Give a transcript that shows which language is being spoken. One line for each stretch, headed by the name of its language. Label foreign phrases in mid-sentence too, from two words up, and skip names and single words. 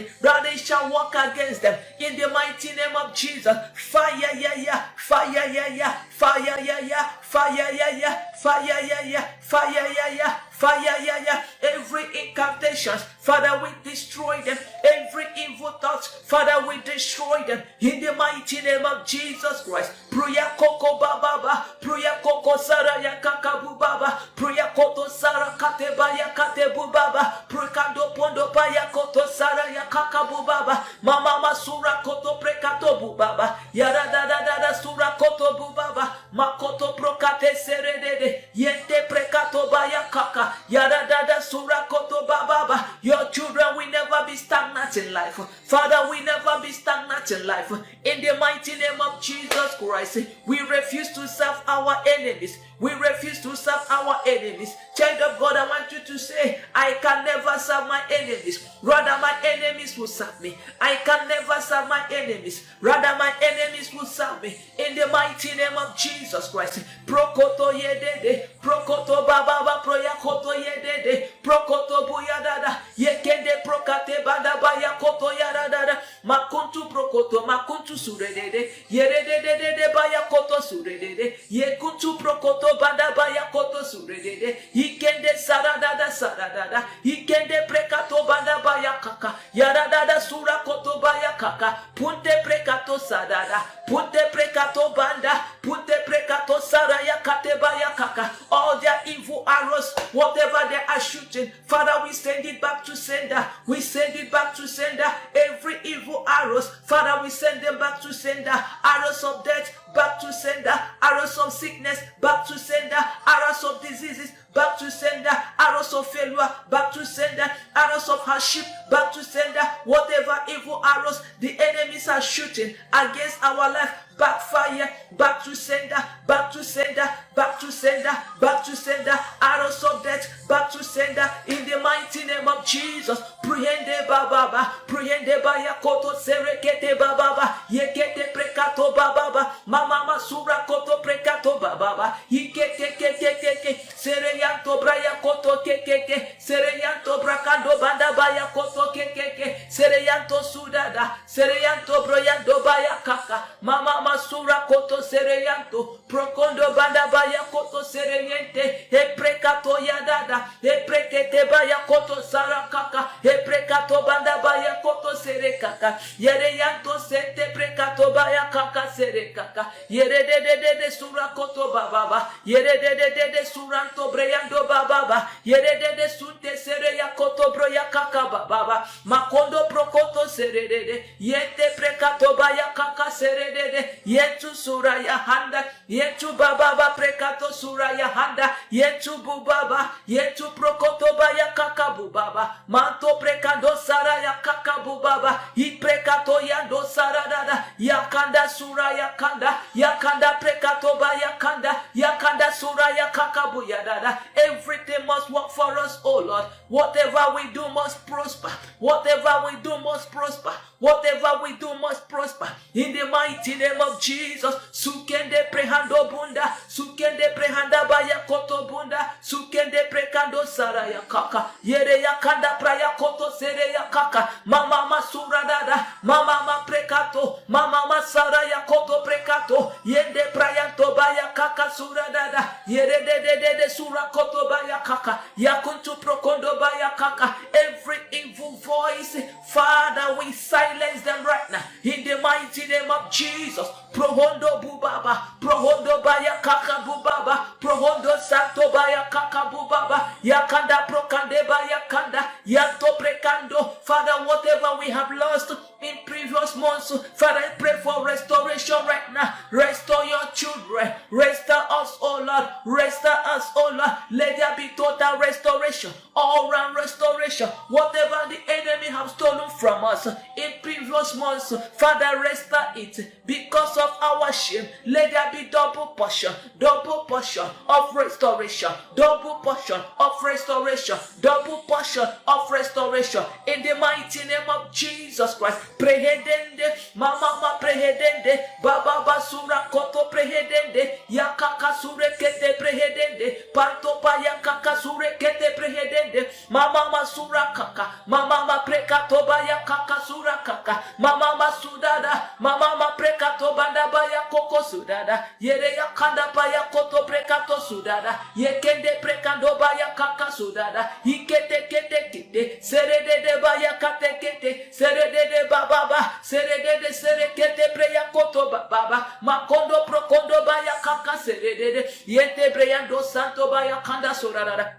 English: Rather, it shall walk against them. In the mighty name of Jesus, fire, fire, fire, every incantation, Father, we destroy them. Every evil thought, Father, we destroy them. In the mighty name of Jesus Christ. Pruya koko bababa, pruya koko saraya kakabu baba, pruya koto sara kate baya kate bubaba, prukando pondo baya koto saraya kakabu baba, mama masura koto prekato bubaba, yara da sura koto bubaba, makoto prokate serede, yente prekato baya kaka, yara da sura koto bababa. Your children will never be stagnant in life. Father, we never be stagnant in life. In the mighty name of Jesus Christ, we refuse to serve our enemies. We refuse to serve our enemies. Child of God, I want you to say, I can never serve my enemies. Rather, my enemies will serve me. I can never serve my enemies. Rather, my enemies will serve me. In the mighty name of Jesus Christ. Prokoto yedede, prokoto bababa, proyakoto yedede, prokoto buyadada, yekende prokate badabaya koto yadada, makuntu prokoto, makuntu suredede, yeredede baya koto suredede, yekuntu prokoto badabaya koto suredede, ikende saradada, ikende prekato badabaya kaka, yaradada sura koto baya kaka, punte prekato sadada, punte prekato banda, punte prekato saraya katebaya kaka. All their evil arrows, whatever they are shooting, Father, we send it back to sender. We send it back to sender. Every evil arrows, Father, we send them back to sender. Arrows of death, back to sender. Arrows of sickness, back to sender. Arrows of diseases, back to sender. Arrows of failure, back to sender. Arrows of hardship, back to sender. Whatever evil arrows the enemies are shooting against our life, backfire, back to sender, back to sender, back to sender, back to sender. Arrows of death, back to sender. In the mighty name of Jesus. Pruyende bababa, pruyende baya koto serekete bababa, yekete prekato bababa, mama masura koto prekato bababa, yikeke sereyanto braya koto kekeke, sereyanto brakando banda baya koto kekeke, sereyanto sudada, sereyanto broyando baya kaka, mama masura koto sereyanto, prokondo banda baya koto sereyente, e prekato yadada, e prekete baya koto sarakaka, e prekato banda baya koto serekaka, yereyanto sete prekato prekato baya kaka sere kaka. Yere de sura koto baba. Yere de suranto breyando baba. Yere de sunte sere ya koto broya kaka baba. Makondo prokoto sere de. Yete prekato baya kaka sere de. Yetu sura ya handa. Yetu baba prekato sura ya handa. Yetu bubaba. Yetu prokoto baya kaka bubaba. Manto prekando sara ya kaka bubaba. Iprekato yando sara dada. Yakanda sura yakanda prekato baya kanda. Yakanda sura ya kaka buya dada. Everything must work for us, oh Lord. Whatever we do must prosper. Whatever we do must prosper. Whatever we do must prosper. In the mighty name of Jesus. Sukende prehando bunda. Sukende prehanda baya koto bunda. Sukende prekando sara ya kaka. Yere ya kanda praya koto sere ya kaka. Mama masura dada. Mama prekato. Mama masara ya koto prekato. Yende prayanto baya kaka sura dada. Yere de sura koto baya kaka. Yakuntu prokondo baya kaka. Every evil voice, Father, we silence them right now. In the mighty name of Jesus. Prohondo bubaba. Prohondo baya kaka bubaba. Prohondo santo baya kaka bubaba. Yakanda prokande baya kanda. Yanto prekando. Father, whatever we have lost in previous months, Father, I pray for restoration right now. Restore your children. Restore us, oh Lord. Restore us, oh Lord. Let there be total restoration. All round restoration. Whatever the enemy have stolen from us in previous months, Father, restore it. Because of our shame, let there be double portion of restoration, double portion of restoration, double portion of restoration. In the mighty name of Jesus Christ. Prehedende, mama prehedende, baba basura koto prehedende, yakaka sure kete prehedende, panto pa yakaka sure kete prehedende, mama masura kaka, mama prekato ba yakaka sura kaka, mama masudada, mama prekato banda ba yakoko sudada, yere yakanda pa yakoto prekato sudada, yekende prekando ba yakaka sudada, ikete kete, serede de ba yakate kete, serede de baba, serede serekete preya koto baba, makondo prokondo baya kaka serede, yete preyando santo baya kanda sorarara.